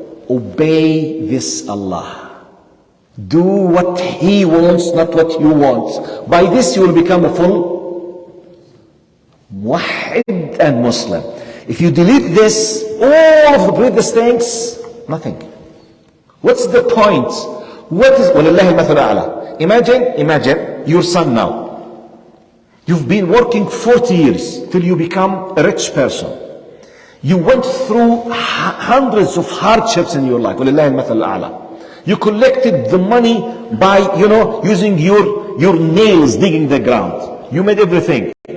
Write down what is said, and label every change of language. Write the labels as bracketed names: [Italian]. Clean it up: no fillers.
[English] Obey this Allah. Do what He wants, not what you want. By this you will become a full muwahhid and Muslim. If you delete this, all of the previous things, nothing. What's the point? What is [Arabic] وَلِلَّهِ الْمَثَلُ الْأَعْلَى. [English] Imagine your son now. You've been working 40 years till you become a rich person. You went through hundreds of hardships in your life. [Arabic] وَلِلَّهِ الْمَثَلُ الْأَعْلَى. [English] You collected the money by, using your nails digging the ground. You made everything.